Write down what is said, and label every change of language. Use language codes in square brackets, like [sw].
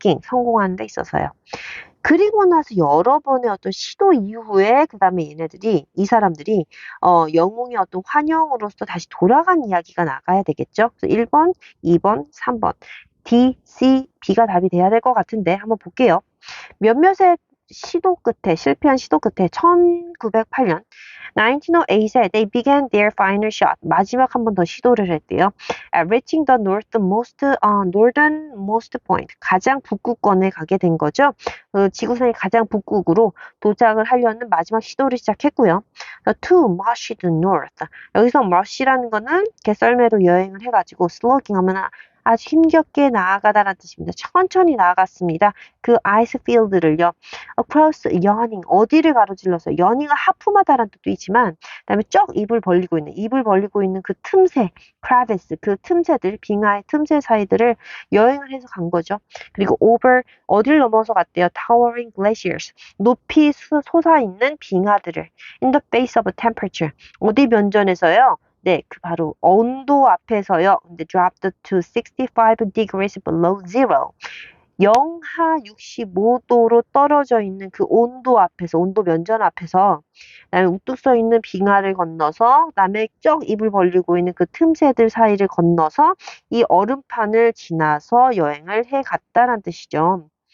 [ko] 성공하는 데 있어서요. 그리고 나서 여러 번의 어떤 시도 이후에 그다음에 이 사람들이 영웅의 어떤 환영으로서 다시 돌아간 이야기가 나가야 되겠죠. 그래서 1번, 2번, 3번 D, C, B가 답이 돼야 될 것 같은데 한번 볼게요. 몇몇의 실패한 시도 끝에 1908년 1908에 [en] they began their final shot. [ko] 마지막 한 번 더 시도를 했대요. [en] At reaching the northernmost point. [ko] 가장 북극권에 가게 된 거죠. 지구상의 가장 북극으로 도착을 하려는 마지막 시도를 시작했고요. [en] To march to north. [ko] 여기서 march라는 거는 개썰매로 여행을 해가지고 슬로깅 하면 아주 힘겹게 나아가다라는 뜻입니다. 천천히 나아갔습니다. 그 아이스 필드를요. [en] across yawning [ko] 어디를 가로질러서 yawning 하품하다라는 뜻도 있지만 그다음에 입을 벌리고 있는 그 틈새 crevice 그 틈새들 빙하의 틈새 사이들을 여행을 해서 간 거죠. 그리고 over 어디를 넘어서 갔대요. [en] towering glaciers [ko] 높이 솟아있는 빙하들을 [en] in the face of a temperature [ko] 어디 면전에서요. 네, 그 바로 온도 앞에서요. 근데 [en] dropped to 65 degrees below zero. [ko] 영하 65도로 떨어져 있는 그 온도 앞에서, 온도 면전 앞에서, 그다음에 우뚝 서 있는 빙하를 건너서, 그다음에 입을 벌리고 있는 그 틈새들 사이를 건너서 이 얼음판을 지나서 여행을 해 갔다는 뜻이죠.